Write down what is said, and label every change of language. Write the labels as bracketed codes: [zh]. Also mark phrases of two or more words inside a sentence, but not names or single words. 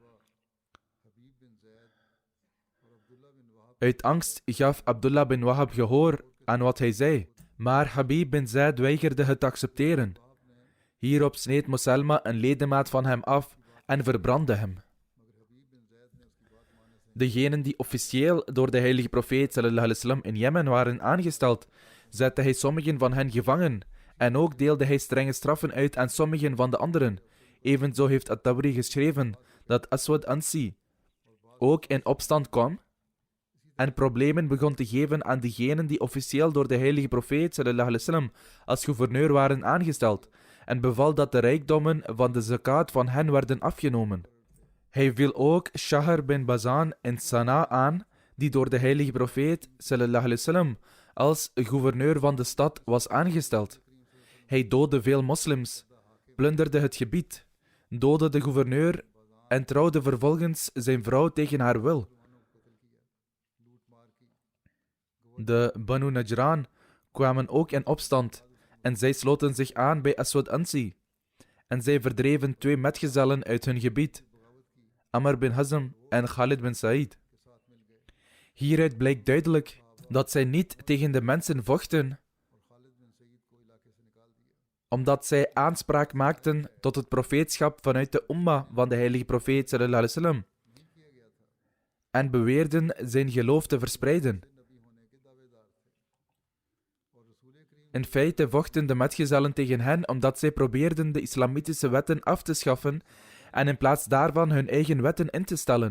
[nl] Uit angst gaf Abdullah bin Wahab gehoor aan wat hij zei, maar Habib bin Zaid weigerde het te accepteren. Hierop sneed Musailma een ledemaat van hem af en verbrandde hem. Degenen die officieel door de heilige profeet [ar] صلى الله عليه وسلم [nl] in Jemen waren aangesteld, zette hij sommigen van hen gevangen en ook deelde hij strenge straffen uit aan sommigen van de anderen. Evenzo heeft At-Tabari geschreven dat Aswad Ansi ook in opstand kwam en problemen begon te geven aan diegenen die officieel door de heilige profeet [ar] صلى الله عليه وسلم [nl] als gouverneur waren aangesteld en beval dat de rijkdommen van de zakat van hen werden afgenomen. Hij viel ook Shahr bin Bazan in Sanaa aan, die door de heilige profeet [ar] صلى الله عليه وسلم [nl] als gouverneur van de stad was aangesteld. Hij doodde veel moslims, plunderde het gebied, doodde de gouverneur en trouwde vervolgens zijn vrouw tegen haar wil. De Banu Najran kwamen ook in opstand en zij sloten zich aan bij Aswad Ansi en zij verdreven 2 metgezellen uit hun gebied, Amr bin Hazm en Khalid bin Said. Hieruit blijkt duidelijk dat zij niet tegen de mensen vochten Omdat zij aanspraak maakten tot het profeetschap vanuit de umma van de heilige profeet [ar] صلى الله عليه وسلم [nl] en beweerden zijn geloof te verspreiden. In feite vochten de metgezellen tegen hen omdat zij probeerden de islamitische wetten af te schaffen en in plaats daarvan hun eigen wetten in te stellen.